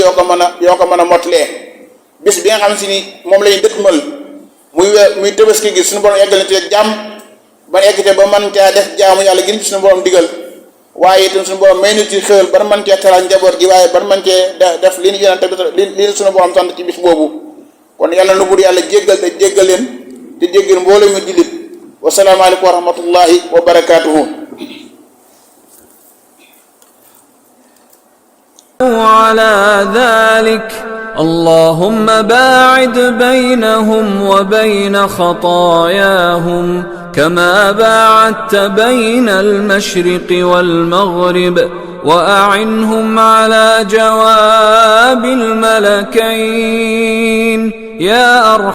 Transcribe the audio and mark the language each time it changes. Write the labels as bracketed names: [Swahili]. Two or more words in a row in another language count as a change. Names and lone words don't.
[Wolof] yoo ko mën a mottalee bis bi nga xam si ni moom la ñu dëkkmal muy Tabaski gi suñu borom eggal na ci jàmm ba eggite ba mën caa def jaamu yàlla gën ci suñu borom digal waaye itam suñu borom may na ci xéwal ba mën cee teral njaboot gi waaye ba mën cee def li ñu yonent li suñu borom sant ci bis boobu kon yàlla na bur yàlla jéggal te jéggal leen te jéggal mbooloo mu jullit [Arabic] والسلام عليكم ورحمة الله وبركاته. على ذلك اللهم باعد بينهم وبين خطاياهم كما باعدت بين المشرق والمغرب وأعنهم على جواب الملكين يا أرحم